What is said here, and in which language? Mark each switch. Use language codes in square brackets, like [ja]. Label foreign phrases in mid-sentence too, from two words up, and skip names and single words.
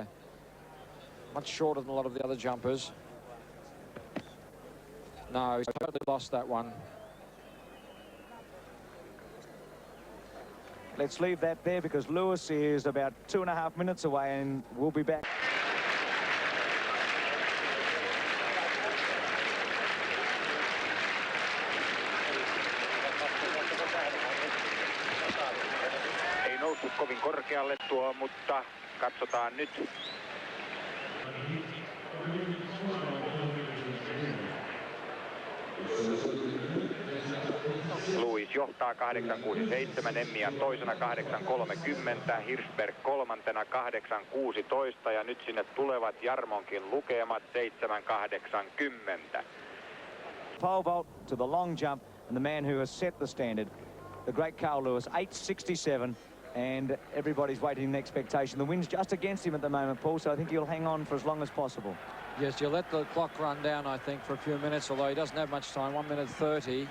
[en] Much shorter than a lot of the other jumpers. No, he's totally lost that one. Let's leave that there because Lewis is about 2.5 minutes away and we'll be back. [fi] Ei noussut kovin korkealle tuo, mutta katsotaan nyt. Lewis johtaa 8.67, Emmiyan toisena 8.30, Hirschberg kolmantena 8.16 ja nyt sinne tulevat Jarmonkin lukemat 7.80. [en] Pole vault to the long jump and the man who has set the standard, the great Carl Lewis, 8.67, and everybody's waiting in expectation. The wind's just against him at the moment, Paul, so I think he'll hang on for as long as possible. Yes, you'll let the clock run down, I think, for a few minutes, although he doesn't have much time, 1 minute 30.